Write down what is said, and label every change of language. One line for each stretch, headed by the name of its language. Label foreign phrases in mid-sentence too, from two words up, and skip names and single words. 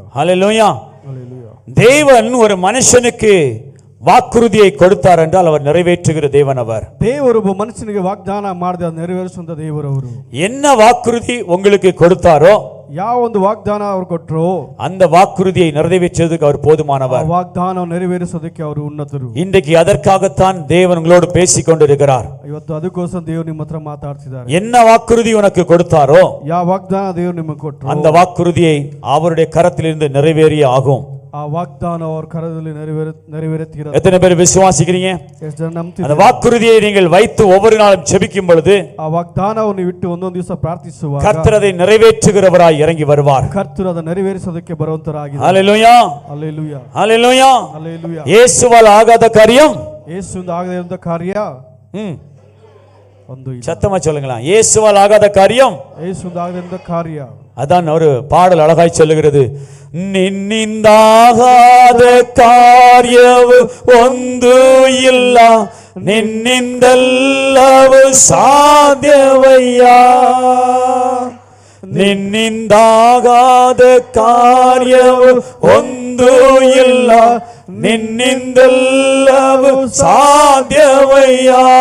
Tamil: ஹalleluya. Hallelujah. தேவன் ஒரு மனுஷனுக்கு வாக்குறுதியை கொடுத்தார் என்றால் அவர் நிறைவேற்றுகிற தேவன் அவர்.
Kannada: ದೇವರು ಒಬ್ಬ ಮನುಷ್ಯನಿಗೆ ವಾಗ್ದಾನ ಮಾಡಿದ ನೆರವೇರಿಸುವಂತ ದೇವರು ಅವರು.
Tamil: என்ன வாக்குறுதி உங்களுக்கு கொடுத்தாரோ,
Kannada: ಯಾವ ಒಂದು ವಾಗ್ದಾನ ಅವರು ಕೊಟ್ಟರು,
Tamil: அந்த வாக்குறுதியை நிறைவேற்றுவதற்கு அவர் போதுமானவர்.
Kannada: ವಾಗ್ದಾನವನ್ನು ನೆರವೇರಿಸೋದಕ್ಕೆ ಅವರು ಉನ್ನತರು.
Tamil: இன்றைக்கு அதற்காகத்தான் தேவன் உங்களோடு பேசிக் கொண்டிருக்கிறார்.
Kannada: ಇವತ್ತು ಅದಕ್ಕೋಸ್ಕರ ದೇವರು ನಿಮ್ಮ ಹತ್ರ ಮಾತಾಡ್ತಿದ್ದಾರೆ.
Tamil: என்ன வாக்குறுதி உனக்கு கொடுத்தாரோ,
Kannada: ಯಾವ ವಾಗ್ದಾನ ದೇವರು ನಿಮಗೆ ಕೊಟ್ಟರು,
Tamil: அந்த வாக்குறுதியை அவருடைய கரத்திலிருந்து நிறைவேறிய ஆகும்.
Kannada: ಆ ವಾಗ್ದಾನ ಅವರ ಕರದಲ್ಲಿ ನೆರವೇರುತ್ತೀರಾ?
Tamil: எத்தனை பேர் விசுவாசிக்கிறீங்க?
Kannada: ಎಷ್ಟು ಜನ ನಂಬ್ತೀರಾ?
Tamil: அந்த வாக்குறுதியை நீங்கள் வைத்து ஒவ்வொரு நாளும் ஜெபிக்கும் பொழுது
Kannada: ಆ ವಾಗ್ದಾನವನ್ನು ಇಟ್ಟು ಒಂದೊಂದು ದಿವಸ ಪ್ರಾರ್ಥಿಸುವಾಗ
Tamil: கர்த்தர் அதை நிறைவேற்றுகிறவராய் இறங்கி வருவார்.
Kannada: ಕರ್ತರು ಅದನ್ನು ನೆರವೇರಿಸೋದಕ್ಕೆ ಬರುವಂತರಾಗಿದ್ದಾರೆ.
Tamil: ஹalleluya.
Kannada: ಹಲ್ಲೆಲೂಯಾ.
Tamil: ஹalleluya.
Kannada: ಹಲ್ಲೆಲೂಯಾ.
Tamil: இயேசுவால் ஆகாத காரியம்
Kannada: ಯೇಸುವಿಂದ ಆಗದೇ ಇರುವಂತ ಕಾರ್ಯ ಒಂದು ಇಲ್ಲ.
Tamil: சத்தமா சொல்லுங்களா, இயேசுவால் ஆகாத காரியம்.
Kannada: ಯೇಸುವಿಂದ ಆಗದೇ ಇರುವಂತ ಕಾರ್ಯ.
Tamil: அதான் ஒரு பாடல் அழகாய் சொல்லுகிறது,
Kannada: ನಿನ್ನಿಂದಾಗಾದ ಕಾರ್ಯವು ಒಂದು ಇಲ್ಲ, ನಿನ್ನಿಂದೆಲ್ಲವೂ ಸಾಧ್ಯವಯ್ಯ. ನಿನ್ನಿಂದಾಗಾದ ಕಾರ್ಯವು ಒಂದು ಇಲ್ಲ, ನಿನ್ನಿಂದೆಲ್ಲವೂ ಸಾಧ್ಯವಯ್ಯ.